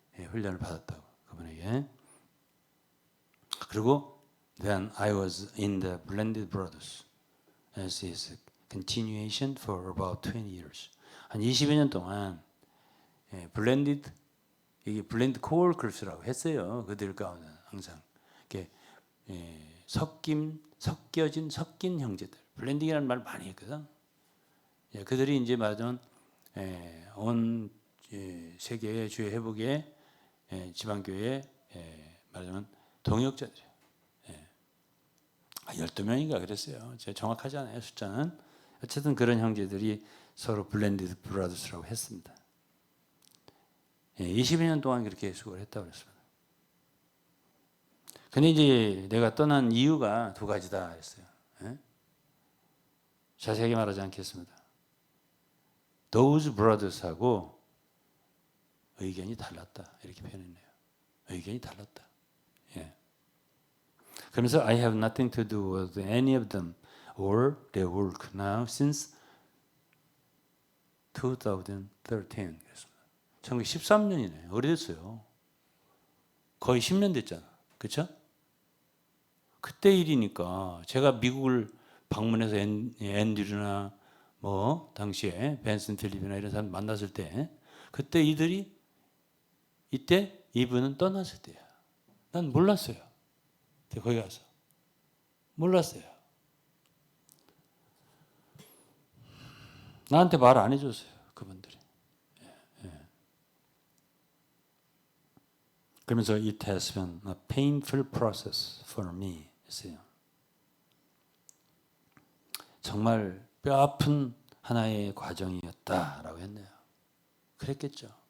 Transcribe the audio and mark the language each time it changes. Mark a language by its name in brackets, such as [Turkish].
[Korean] 훈련을 받았다고 그분에게. 그리고 [English] then I was in the Blended Brothers as his continuation for about 20 years. [Korean] 한 20여 년 동안 블렌디드 이게 블렌드 코어 그룹스라고 했어요. 그들 가운데 항상 이렇게 섞인 형제들. 블렌딩이라는 말 많이 했거든. 그들이 이제 말하자면 온 세계의 주의 회복의 지방교회 말하자면 동역자들이에요. 12명인가 그랬어요. 제가 정확하지 않아요. 숫자는. 어쨌든 그런 형제들이 서로 블렌디드 브라더스라고 했습니다. 22년 동안 그렇게 수고를 했다고 그랬습니다. 근데 이제 내가 떠난 이유가 두 가지다 했어요. 자세하게 말하지 않겠습니다. [English] Those brothers [Korean] 하고 의견이 달랐다 이렇게 표현했네요. 의견이 달랐다. 예. 그러면서 [English] I have nothing to do with any of them or their work now since 2013 [Korean] 그랬습니다. 1913년이네. 오래됐어요. 거의 10년 됐잖아. 그렇죠? 그때 일이니까 제가 미국을 방문해서 앤드류나 뭐 당시에 벤슨 필립이나 이런 사람 만났을 때 그때 이때 이분은 떠났을 때야. 난 몰랐어요. 거기 가서 몰랐어요. 나한테 말 안 해줬어요. 그분들이. 그러면서 [English] it has been a painful process for me [Korean] 했어요. 정말 뼈아픈 하나의 과정이었다라고 했네요. 그랬겠죠.